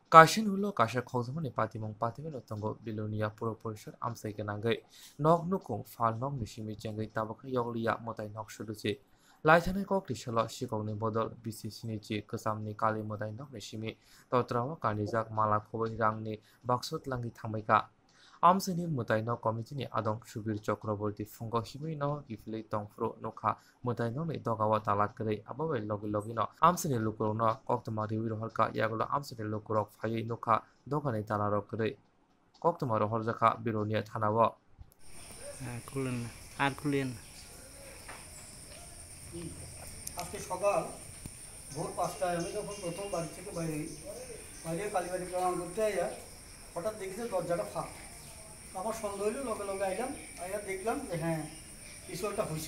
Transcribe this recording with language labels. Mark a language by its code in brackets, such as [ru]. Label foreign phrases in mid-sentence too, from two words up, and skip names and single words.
[trp] কাশিন হলো কাশা খগজমানি পাতিমং পাতিমেন তঙ্গ বিলোনিয়া পুরো পরিসর আমসাইকে নাঙ্গৈ নক নুকুং ফাল নক নিসিমি চেঙ্গৈ তাবাখা ইয়গলিয়া মতাই নক সুদুচি লাইথানাই কক টিসল শিকংনি বদল বিসিসিনি জি কসামনি কালি মতাই নক নিসিমি তত্রাও কানিজাক মালা খবৈ রাংনি বাক্সত লাঙ্গি থামাইকা আমসাইনি মতাই নক কমিটিনি আদং সুবীর চক্রবর্তী ফুঙ্গ হিমি ন গিফিলাই তংফ্রো নখা মতাই নক ni dogawa talakrai ababai logi logino amsini lukurokno koktoma riwi rohorka yagulo amsini lukurok phaiui nokha dogani talarok krai koktoma rohorjaka bironia thanao [bn] খুলেন না আর খুলেন আজকে সকাল ভোর 5টায় আমি যখন প্রথম বাড়ি থেকে বাইরে কালীবাড়ি প্রণাম করতে আইয়া হঠাৎ দেখি যে দরজাটা ফাঁক। আমার সন্দেহ হইল, লগে লগে আইলাম, আইয়া দেখলাম যে হ্যাঁ কিছু একটা হয়েছে।